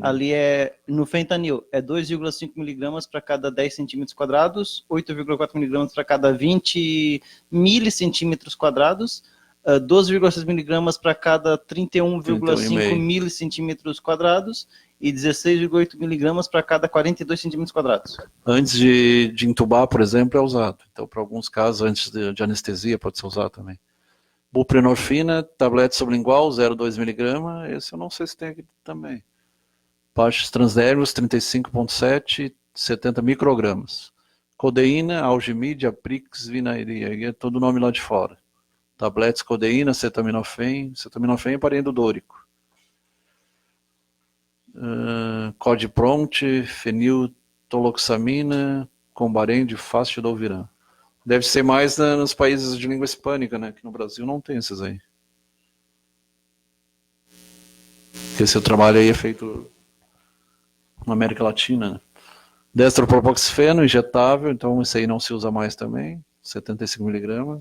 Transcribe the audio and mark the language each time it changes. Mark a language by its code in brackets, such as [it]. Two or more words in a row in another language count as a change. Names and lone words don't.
[pt] Ali no fentanil, é 2,5 mg para cada 10 centímetros quadrados, 8,4 mg para cada 20 milicentímetros quadrados, 12,6 mg para cada 31,5 milicentímetros quadrados e 16,8 mg para cada 42 centímetros quadrados. Antes de entubar, por exemplo, é usado. Então, para alguns casos, antes de anestesia, pode ser usado também. Buprenorfina, tablete sublingual, 0,2 mg, esse eu não sei se tem aqui também. Patches transdérmicos, 35,7, 70 microgramas. Codeína, algimide, aprix, vinaria, é todo o nome lá de fora. Tabletes, codeína, acetaminofém é parente do dórico. Codipronte, feniltoloxamina, combarém de fastidolviran. Deve ser mais nos países de língua hispânica, né? Que no Brasil não tem esses aí. Porque esse trabalho aí é feito na América Latina, né? Destropropoxifeno, injetável, então esse aí não se usa mais também, 75 mg.